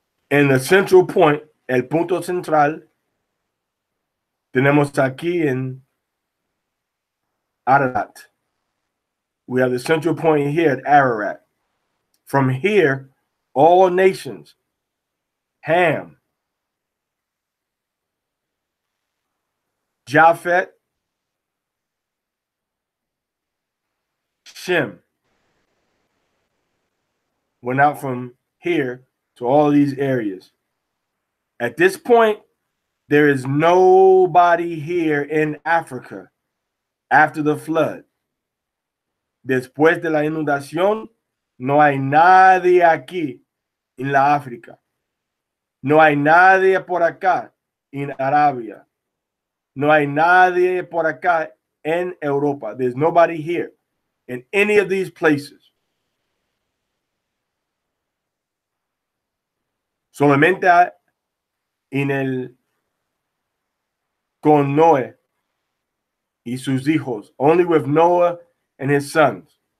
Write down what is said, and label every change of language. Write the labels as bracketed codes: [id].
[es] En [en] the central point, [es] el punto central, tenemos aquí en Ararat. [en] We have the central point here at Ararat. From here, all nations, Ham, Japheth, Shem, went out from here to all these areas. At this point, there is nobody here in Africa after the flood. [es] Después de la inundación, no hay nadie aquí en la África. No hay nadie por acá en Arabia. No hay nadie por acá en Europa. [en] There's nobody here in any of these places. [es] Solamente en el con Noé y sus hijos. [en] Only with Noah and his sons.